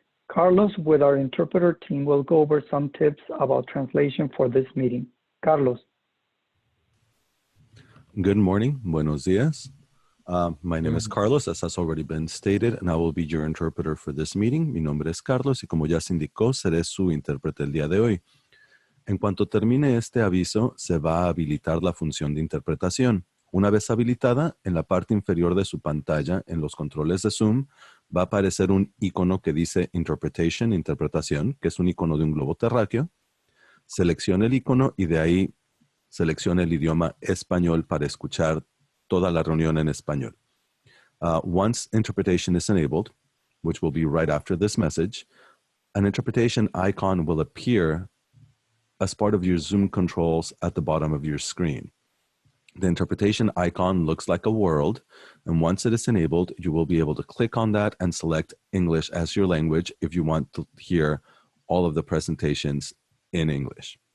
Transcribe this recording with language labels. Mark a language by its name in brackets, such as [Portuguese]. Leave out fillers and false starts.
[English] Carlos, with our interpreter team, will go over some tips about translation for this meeting. Carlos. Good morning. [Spanish] Buenos días. [English] My name is Carlos, as has already been stated, and I will be your interpreter for this meeting. [Spanish] Mi nombre es Carlos y como ya se indicó, seré su intérprete el día de hoy. En cuanto termine este aviso, se va a habilitar la función de interpretación. Una vez habilitada, en la parte inferior de su pantalla, en los controles de Zoom, va a aparecer un icono que dice Interpretation, interpretación, que es un icono de un globo terráqueo. Seleccione el icono y de ahí seleccione el idioma español para escuchar toda la reunión en español. [English] Once interpretation is enabled, which will be right after this message, an interpretation icon will appear as part of your Zoom controls at the bottom of your screen. The interpretation icon looks like a world, and once it is enabled, you will be able to click on that and select English as your language if you want to hear all of the presentations in English.